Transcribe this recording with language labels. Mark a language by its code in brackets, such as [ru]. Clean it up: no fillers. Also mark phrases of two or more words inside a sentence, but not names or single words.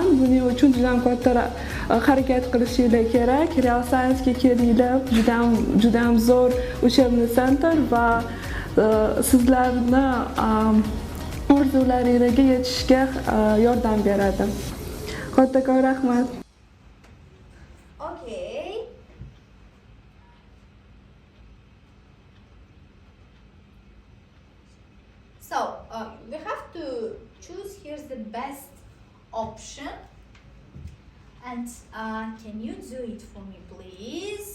[uz] Buning uchun juda ham katta harakat qilishinglar kerak. Real Science'ga kelinglar. Juda ham zo'r учебный center va sizlarni orzularingizga yetishga yordam beradi. Kattakon rahmat. [en] Okay. So, we have to choose here's the best option. And can you do it for me, please?